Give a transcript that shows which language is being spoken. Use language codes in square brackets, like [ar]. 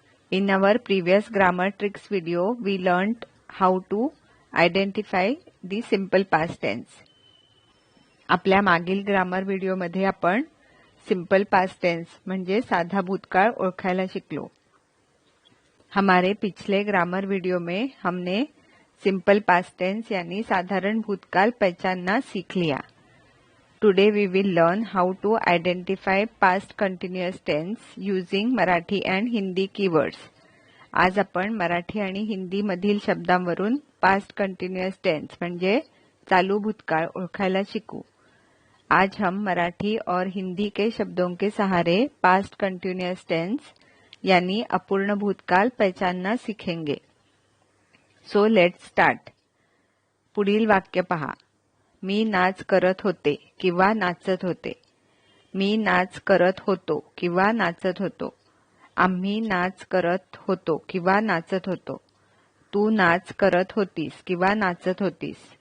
[en] In our previous grammar tricks video, we learned how to identify the simple past tense. [mr] आपल्या मागील grammar व्हिडिओमध्ये आपण simple past tense म्हणजे साधा भूतकाळ ओळखायला शिकलो. [hi] हमारे पिछले ग्रामर वीडियो में हमने सिंपल पास्ट टेंस यानी साधारण भूतकाल पहचानना सीख लिया. [en] Today we will learn how to identify past continuous tense using Marathi and Hindi keywords. [mr] आज आपण मराठी आणि हिंदी मधील शब्दांवरून पास्ट कंटिन्यूअस टेंस म्हणजे चालू भूतकाळ ओळखायला शिकू. [hi] आज हम मराठी और हिंदी के शब्दों के सहारे पास्ट कंटिन्यूअस टेंस यानी अपूर्ण भूतकाल पहचानना सीखेंगे. [en] So let's start. [mr] पुढील वाक्य पहा. मी नाच करत होते किंवा नाचत होते. मी नाच करत होतो किंवा नाचत होतो. आम्ही नाच करत होतो किंवा नाचत होतो. तू नाच करत होतीस किंवा नाचत होतीस.